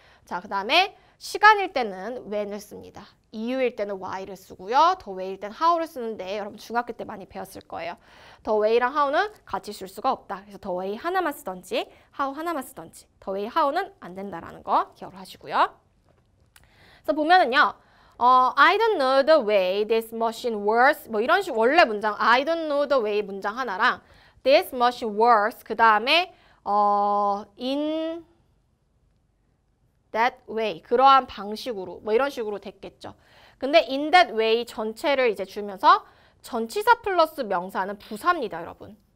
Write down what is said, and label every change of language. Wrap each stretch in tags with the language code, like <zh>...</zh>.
<ko>자, 그 다음에 시간일 때는 when을 씁니다. 이유일 때는 why를 쓰고요. the way일 때는 how를 쓰는데 여러분 중학교 때 많이 배웠을 거예요. the way랑 how는 같이 쓸 수가 없다. 그래서 the way 하나만 쓰던지 how 하나만 쓰던지 the way, how는 안 된다라는 거 기억을 하시고요. 그래서 보면은요.</ko> <en>I don't know the way this machine works.</en> <ko>뭐 이런 식 원래 문장</ko> <en>I don't know the way</en> <ko>문장 하나랑</ko> <en>this machine works</en> <ko>그 다음에</ko> <en>in that way</en> <ko>그러한 방식으로 뭐 이런 식으로 됐겠죠. 근데</ko> <en>in that way</en> <ko>전체를 이제 주면서 전치사 플러스 명사는 부사입니다, 여러분.</ko>